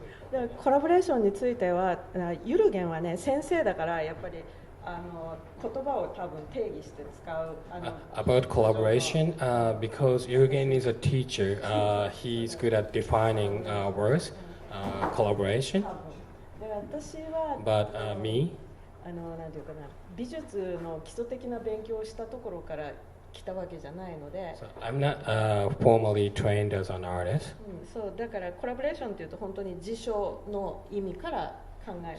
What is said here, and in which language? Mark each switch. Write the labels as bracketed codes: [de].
[ja] でコラボレーションについてはユルゲンはね先生だからやっぱり言葉を多分定義して使う [en] About collaboration, because Jürgen is a teacher, he's good at defining words, collaboration. [ja] で私は [en] But me, [ja] なんていうかな美術の基礎的な勉強をしたところから来たわけじゃないので、 [en] so I'm not formally trained as an artist. [ja] そうだからコラボレーションっていうと本当に辞書の意味から考える。